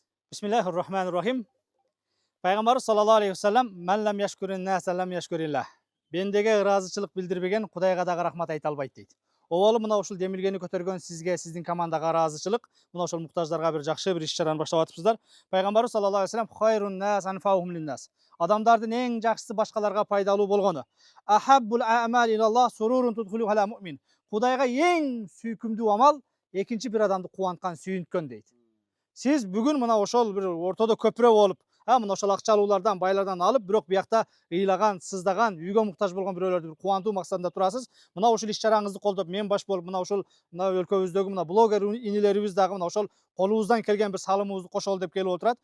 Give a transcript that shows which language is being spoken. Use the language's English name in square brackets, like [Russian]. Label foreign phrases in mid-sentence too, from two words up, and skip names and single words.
[Kyrgyz] Bismillahirrahmanirrahim. Пайгамбарыбыз [Arabic] صلى الله عليه وسلم "من لم يشكر الناس لم يشكر الله". [Kyrgyz] Бендеге ыраазычылык билдирбеген Кудайга дагы рахмат айта албайт дейт. Обалы мына ушул демилгени көтөргөн сизге, сиздин командага ыраазычылык. Мына ошол muhtaçlarга бир жакшы бир иш-чараны баштап атыпсыздар. Пайгамбарыбыз [Arabic] صلى الله عليه وسلم "خير الناس أنفعهم للناس". [Kyrgyz] Адамдардын эң жакшысы башкаларга пайдалуу болгону. [Arabic] أحب الأعمال إلى الله سرور تدخله على مؤمن. [Kyrgyz] Кудайга эң сүйкүмдүү амал экинчи бир адамды кубанткан, сүйүнткөн дейт. Сиз бүгүн мына ошол бир ортодо көпүрө болуп, мына ошол акчалуулардан, байлардан алып, бирок биякта ыйлаган, сыздаган, үйгө муктаж болгон бирөөлөрдү кубантуу максатында турасыз. Мына ушул иш-чараңызды колдоп, мен баш болуп, мына ушул өлкөбүздөгү мына блогер инилерибиз дагы мына ошол колубуздан келген бир салымыбызды кошолу деп келип отурат.